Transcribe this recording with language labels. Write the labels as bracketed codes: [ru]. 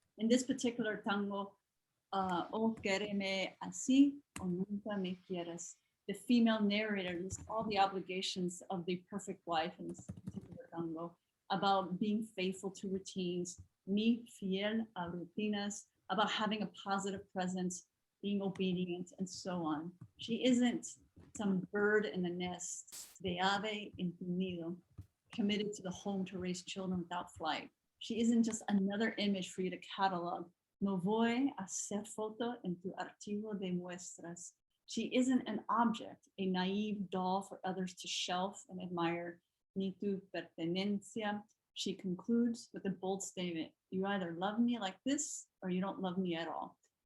[en] In this particular tango, O quéreme así o nunca me quieras, the female narrator lists all the obligations of the perfect wife in this particular tango, about being faithful to routines, [es] mi fiel a rutinas, [en] about having a positive presence, being obedient, and so on. She isn't some bird in the nest, [es] de ave en tu nido, [en] committed to the home to raise children without flight. She isn't just another image for you to catalog. [es] No voy a hacer foto en tu archivo de muestras. [en] She isn't an object, a naive doll for others to shelf and admire. [es] Ni tu pertenencia. [en] She concludes with a bold statement. You either love me like this or you don't love me at all.